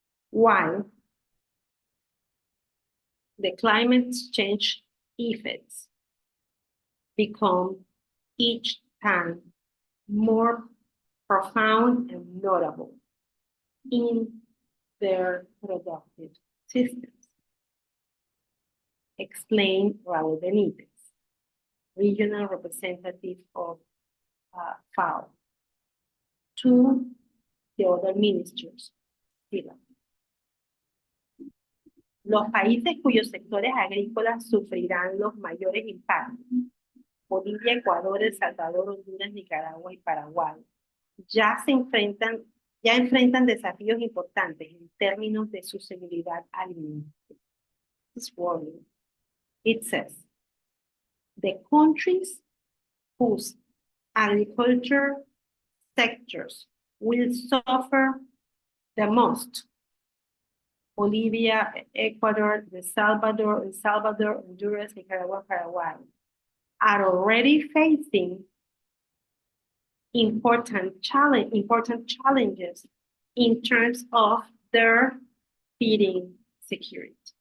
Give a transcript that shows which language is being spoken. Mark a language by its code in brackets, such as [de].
[en] While the climate change effects become each time more profound and notable in their productive systems, explained Raúl Benítez, regional representative of FAO, to the other ministers. [es] Los países cuyos sectores agrícolas sufrirán los mayores impactos, Bolivia, Ecuador, El Salvador, Honduras, Nicaragua y Paraguay, ya enfrentan desafíos importantes en términos de su seguridad alimentaria. [en] It's worrying. It says, the countries whose agriculture sectors will suffer the most, Bolivia, Ecuador, El Salvador, Honduras, Nicaragua, Paraguay, are already facing important challenges in terms of their feeding security.